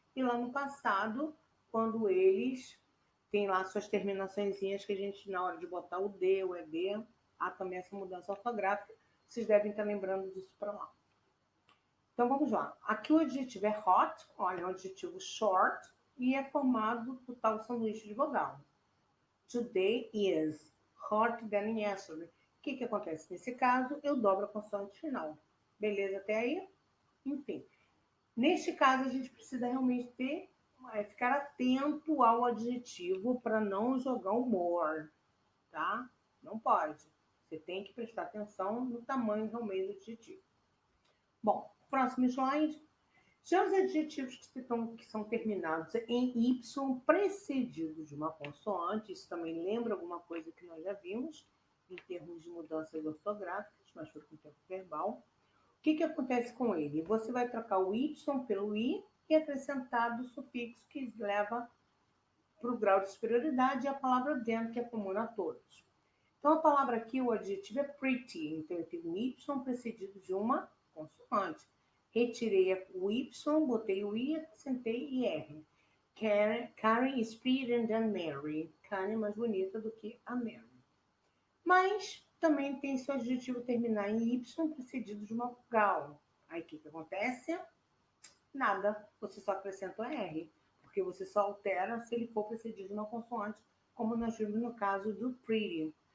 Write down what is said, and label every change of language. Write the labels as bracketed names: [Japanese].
[Portuguese] E lá no passado, quando eles têm lá suas terminaçõezinhas que a gente, na hora de botar o D, o ED, há também essa mudança ortográfica, vocês devem estar lembrando disso para lá. Então vamos lá. Aqui o adjetivo é hot, olha, é um adjetivo short e é formado por tal sanduíche de vogal. [English] Today is hotter than yesterday. [Portuguese] O que acontece nesse caso? Eu dobro a consoante final. Beleza até aí? Enfim. Neste caso, a gente precisa realmente ficar atento ao adjetivo para não jogar o more, tá? Não pode. Você tem que prestar atenção no tamanho realmente do adjetivo. Bom, próximo slide. Já os adjetivos que são terminados em Y precedidos de uma consoante, isso também lembra alguma coisa que nós já vimos em termos de mudanças ortográficas, mas foi com o tempo verbal. O que acontece com ele? Você vai trocar o Y pelo I e acrescentar o sufixo que leva para o grau de superioridade e a palavra than, que é comum a todos. Então, a palavra aqui, o adjetivo é pretty. Então, eu tenho um Y precedido de uma consoante. Retirei o Y, botei o I, acrescentei IR. [English] Karen is prettier than Mary. [Portuguese] Karen é mais bonita do que a Mary. Mas também tem seu adjetivo terminar em Y precedido de uma vogal. Aí o que acontece? Nada. Você só acrescenta o R. Porque você só altera se ele for precedido de uma consoante, como nós vimos no caso do pretty.